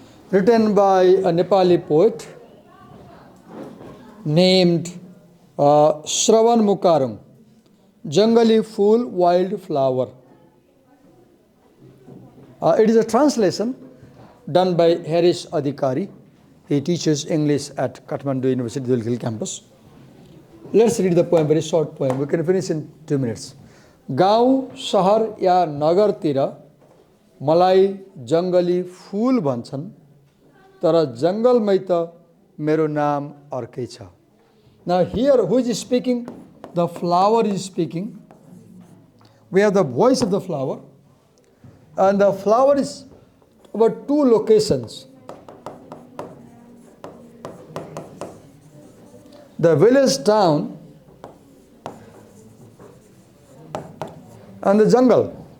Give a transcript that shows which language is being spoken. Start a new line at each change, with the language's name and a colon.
English: Written by a Nepali poet named Shravan Mukarung, Jangali Fool, Wild Flower. It is a translation done by Harish Adhikari. He teaches English at Kathmandu University, Dulkhil campus. Let's read the poem, very short poem. We can finish in 2 minutes.
Nepali: गाउँ शहर या नगरतिर मलाई जंगली फूल भन्छन्, तर जंगलमै त मेरो नाम अर्कै छ।
English: Now here, who is speaking? The flower is speaking. We have the voice of the flower. And the flower is about 2 locations. The village town and the jungle.